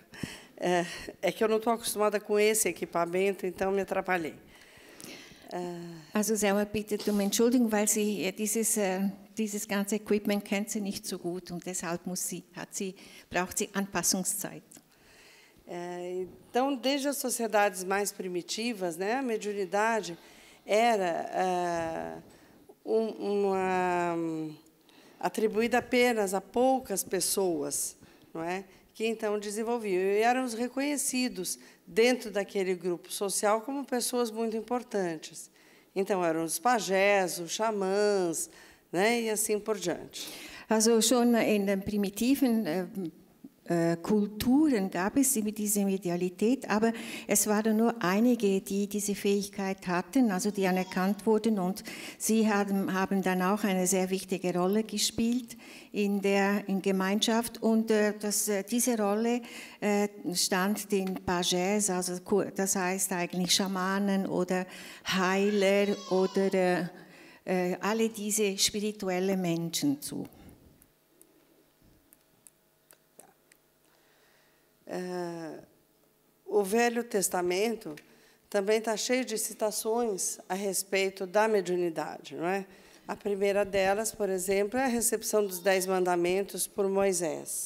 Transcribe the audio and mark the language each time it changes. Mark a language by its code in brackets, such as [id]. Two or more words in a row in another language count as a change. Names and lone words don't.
[pt] É que eu não estou acostumada com esse equipamento, então me atrapalhei. [de] Also Selma bittet um Entschuldigung, weil sie dieses ganze Equipment kennt sie nicht so gut und deshalb braucht sie Anpassungszeit. [pt] Então, desde as sociedades mais primitivas, né, a mediunidade era atribuída apenas a poucas pessoas, não é? Que então desenvolviam. E eram reconhecidos dentro daquele grupo social como pessoas muito importantes. Então, eram os pajés, os xamãs, né, e assim por diante. [de] Also schon in den primitiven Kulturen gab es diese Medialität, aber es waren nur einige, die diese Fähigkeit hatten, also die anerkannt wurden, und sie haben dann auch eine sehr wichtige Rolle gespielt in Gemeinschaft, und diese Rolle stand den Pages, also das heißt eigentlich Schamanen oder Heiler oder alle diese spirituelle Menschen zu. [pt] O Velho Testamento também está cheio de citações a respeito da mediunidade, não é? A primeira delas, por exemplo, é a recepção dos 10 mandamentos por Moisés.